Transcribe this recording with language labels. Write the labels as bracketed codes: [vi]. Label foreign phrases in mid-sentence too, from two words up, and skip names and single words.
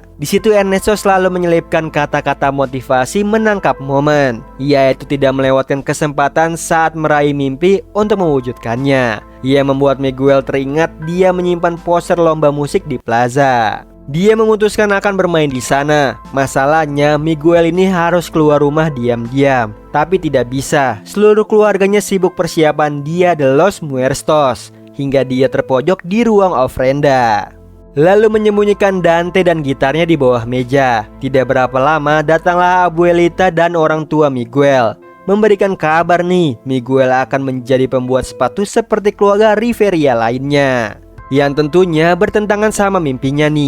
[id] Di situ Ernesto selalu menyelipkan kata-kata motivasi menangkap momen, yaitu tidak melewatkan kesempatan saat meraih mimpi untuk mewujudkannya. Ia membuat Miguel teringat dia menyimpan poster lomba musik di plaza. Dia memutuskan akan bermain di sana. Masalahnya Miguel ini harus keluar rumah diam-diam, tapi tidak bisa. Seluruh keluarganya sibuk persiapan Dia de los Muertos, hingga dia terpojok di ruang ofrenda, lalu menyembunyikan Dante dan gitarnya di bawah meja. Tidak berapa lama datanglah Abuelita dan orang tua Miguel, memberikan kabar nih, Miguel akan menjadi pembuat sepatu seperti keluarga Rivera lainnya, yang tentunya bertentangan sama mimpinya nih.